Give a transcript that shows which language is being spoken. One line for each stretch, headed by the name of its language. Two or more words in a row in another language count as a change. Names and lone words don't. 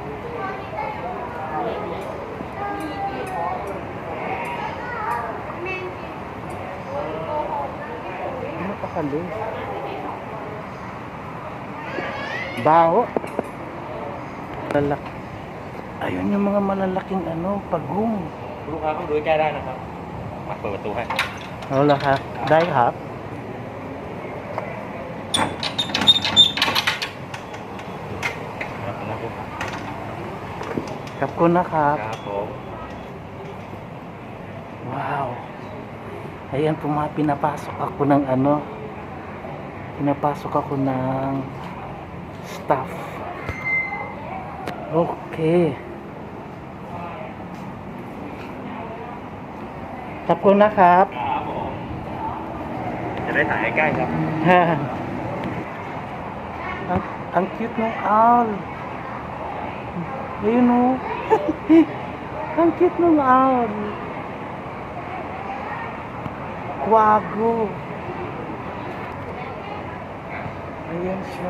Filipino: Di mapakali. Baho. Lalaki. Ayun yung mga malalaking ano, pagong.
Thai: ลูกค้าเข้าดูใกล้ได้นะครับ มาเปิดประตูให้ เอาละครับ ได้ครับ ขอบคุณนะครับ ครับผม Wow.
Filipino: Ayan, pinapasok ako ng ano. Pinapasok ako ng stuff.
Thai: Okay. ขอบคุณนะครับ ครับผมจะได้ถ่ายใกล้ๆครับ
Filipino: ang cute ng owl. Ayun o. Ang cute ng owl. Quago. Ayan siya.